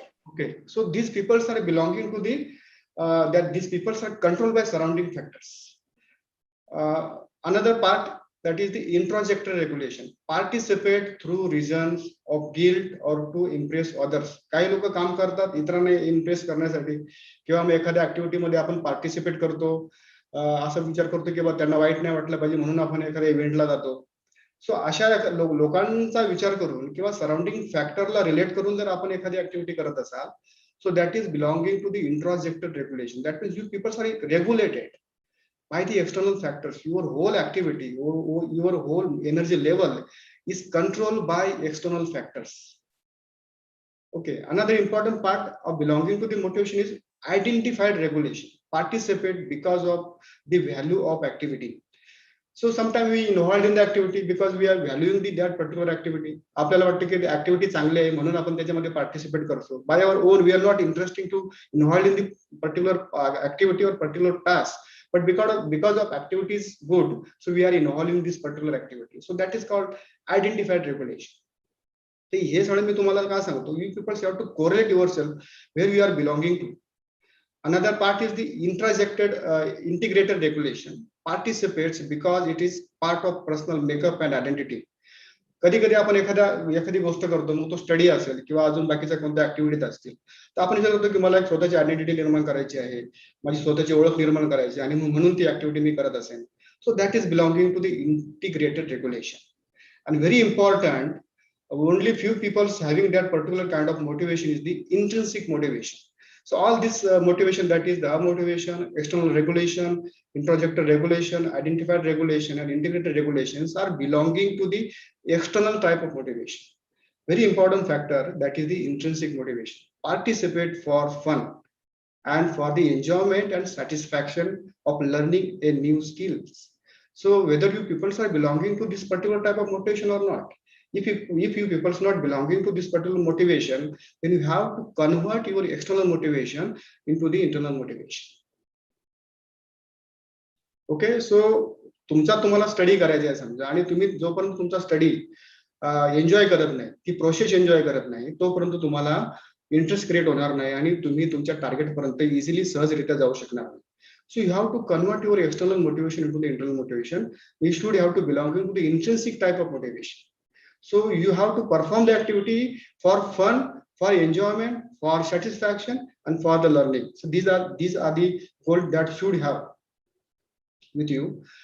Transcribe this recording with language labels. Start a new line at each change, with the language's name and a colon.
English: Okay, so these people are belonging to the that these people are controlled by surrounding factors. Another part, that is the introjected regulation. Participate through reasons of guilt or to impress others.
Marathi: काही लोक काम करतात इतरांना impress करण्यासाठी, किंवा मग एखाद्या activity मध्ये आपण पार्टिसिपेट करतो, असा विचार करतो की त्यांना वाईट नाही वाटलं पाहिजे म्हणून आपण एखाद्या इव्हेंटला जातो. सो अशा लोकांचा विचार करून किंवा सराउंडिंग फॅक्टरला रिलेट करून जर आपण एखादी ऍक्टिव्हिटी करत असाल,
English: so that is belonging to the introjected regulation. That means you people are regulated by the external factors. Your whole activity, your whole energy level is controlled by external factors. Okay, another important part of belonging to the motivation is identified regulation. Participate because of the value of activity. So sometimes we involved in the activity because we are valuing that particular activity.
Marathi: आपल्याला वाटतं की activity चांगली आहे म्हणून आपण त्याच्यामध्ये participate करतो.
English: By our own, we are not interested to involve in the particular activity or particular task. But because of activity is good, so we are involved in this particular activity. So that is called identified regulation. So
Marathi: हे सगळं मी तुम्हाला काय सांगतो,
English: you people have to correlate yourself where you are belonging to. Another part is the integrated regulation. Participates because it is part of personal makeup and identity.
Marathi: कधी कधी आपण एखादी गोष्ट करतो, मग तो स्टडी असेल किंवा अजून बाकीच्या कोणत्या ऍक्टिव्हिटीज असतील, तर आपण विचार करतो की मला एक स्वतःची आयडेंटिटी निर्माण करायची आहे, माझी स्वतःची ओळख निर्माण करायची आणि म्हणून ती ऍक्टिव्हिटी मी करत असेल.
English: So that is belonging to the integrated regulation. And very important, only few people having that particular kind of motivation is the intrinsic motivation. So all this motivation, that is the motivation, external regulation, introjected regulation, identified regulation, and integrated regulations are belonging to the external type of motivation. Very important factor, that is the intrinsic motivation. Participate for fun and for the enjoyment and satisfaction of learning a new skills. So whether you people are belonging to this particular type of motivation or not, if you people are not belonging to this particular motivation, then you have to convert your external motivation into the internal motivation. Okay, so
Marathi: तुम्हाला study करायची आहे समजा, आणि तुम्ही जोपर्यंत तुमचा study enjoy करत नाही, ती प्रोसेस एन्जॉय करत नाही, तोपर्यंत तुम्हाला इंटरेस्ट क्रिएट होणार नाही आणि तुम्ही तुमच्या टार्गेट पर्यंत इझिली सहजरित्या जाऊ शकणार नाही.
English: So you have to convert your external motivation into the internal motivation. You should have to belong to the intrinsic type of motivation. So you have to perform the activity for fun, for enjoyment, for satisfaction, and for the learning. So these are the goals that should have with you.